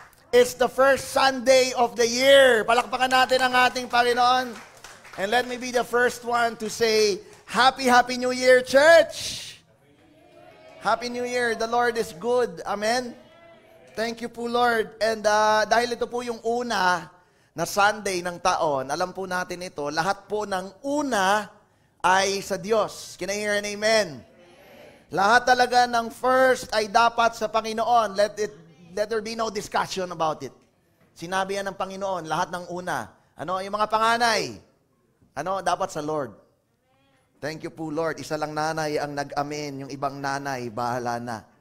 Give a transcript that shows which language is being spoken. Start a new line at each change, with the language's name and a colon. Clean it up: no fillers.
English: It's the first Sunday of the year.
Filipino: Palakpakan natin ang ating Panginoon.
English: And let me be the first one to say, Happy New Year, church! Happy New Year. The Lord is good. Amen? Thank you po, Lord.
Filipino: And dahil ito po yung una na Sunday ng taon, alam po natin ito, lahat po ng una ay sa Diyos.
English: Can I hear an amen?
Filipino: Lahat talaga ng first ay dapat sa Panginoon.
English: Let there be no discussion about it.
Filipino: Sinabi yan ng Panginoon, lahat ng una. Yung mga panganay, dapat sa Lord.
English: Thank you po, Lord.
Filipino: Isa lang nanay ang nag-amen, yung ibang nanay, bahala na.